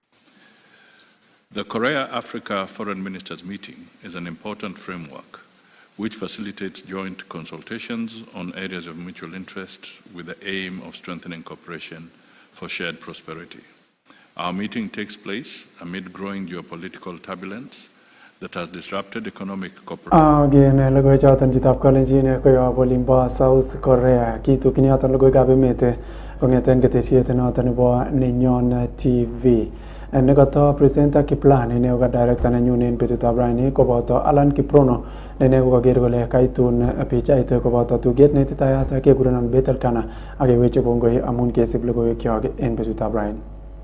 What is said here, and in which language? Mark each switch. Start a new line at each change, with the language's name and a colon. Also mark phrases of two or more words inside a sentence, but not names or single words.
English: The Korea-Africa Foreign Ministers Meeting is an important framework which facilitates joint consultations on areas of mutual interest with the aim of strengthening cooperation for shared prosperity. Our meeting takes place amid growing geopolitical turbulence that has disrupted economic cooperation. Again,
Kalenjin: logoichoton chitab kalenjin koyob olimbo South Korea. Kitukyin yoton Logoiywekab Emet kong'eten ketesiet noton nebo Nenyon TV. Nekoto presenter Kiplan ne ko director nenyun en betutab raini koboto Alan Kiprono ne koker kole kaitun pichait koboto tuget netitayat kekurenon Betel Kana ak keweche kongoi amun kesib logoiwekyok en betutab raini.